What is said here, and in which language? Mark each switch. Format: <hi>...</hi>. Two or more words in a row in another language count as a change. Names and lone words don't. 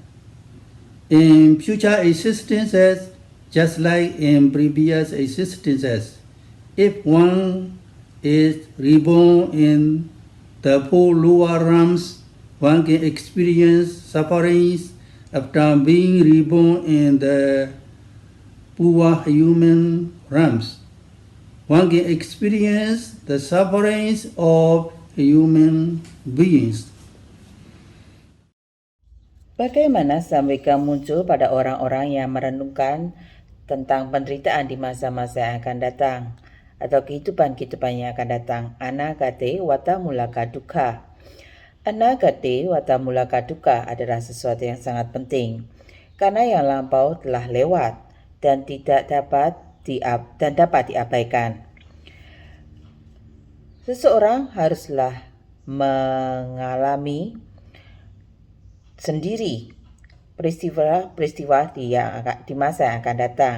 <en>In future existences, just like in previous existences, if one is reborn in the four lower realms, one can experience sufferings after being reborn in the poor human realms. One can experience the sufferings of human beings.</en> <id>Bagaimana samvika muncul pada orang-orang yang merenungkan tentang penderitaan di masa-masa yang akan datang atau kehidupan yang akan datang?</id> <pi>Anagate wata mulaka dukkha. Anagate wata mulaka dukkha</pi> <id>adalah sesuatu yang sangat penting karena yang lampau telah lewat dan dapat diabaikan. Seseorang haruslah mengalami sendiri peristiwa di masa yang akan datang.</id>